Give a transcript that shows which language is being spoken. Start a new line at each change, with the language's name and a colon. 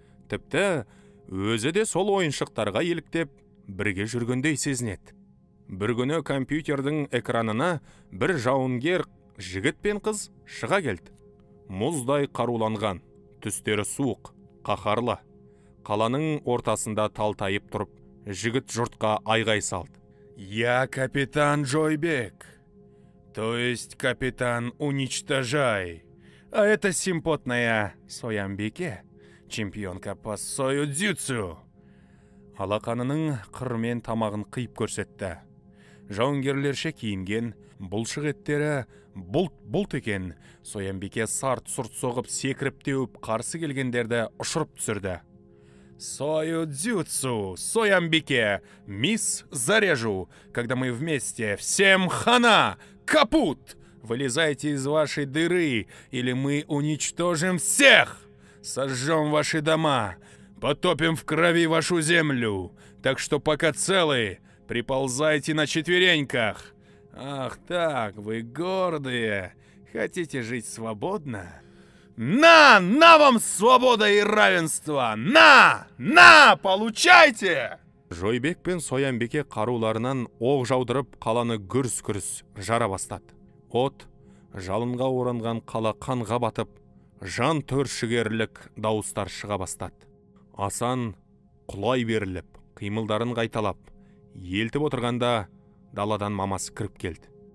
Kazakh: Тіпті өзі де сол ойыншықтарға еліктеп, бірге жүргендей сезінеді. Бір күні компьютердің экранына бір жауынгер жігіт пен қыз шыға келді. Мұздай қаруланған, түстері суық, қаһарлы. Қаланың ортасында талтайып тұрып, жігіт жұртқа айғай салды.
Russian: Я капитан Джойбек, то есть капитан Уничтожай. А это симпотная Соямбике, чемпионка по сою-дзюцу.
Kazakh: Алақанының қырмен тамағын қиып көрсетті. жауынгерлерше киінген, бұлшық еттері бұлт екен. Соянбике сарт-сұрт соғып, секіріп теуіп, қарсы келгендерді ұшырып түсірді.
Russian: Сойудзюцу, Соянбике, мисс, зарежу. Когда мы вместе, всем хана, капут! Вылезайте из вашей дыры, или мы уничтожим всех! Сожжем ваши дома, потопим в крови вашу землю. Так что пока целы, приползайте на четвереньках. Ах так, вы гордые. Хотите жить свободно? На вам свобода и равенство! На, получайте!
Kazakh: Жойбек пен Соянбике қаруларынан оқ жаудырып, қаланы гүрс-гүрс жара бастады. От, жалынға оранған қала қанға батып, жан түршігерлік дауыстар шыға бастады. Асан құлай беріліп, қимылдарын қайталап, елтіп отырғанда даладан мамасы кіріп келді.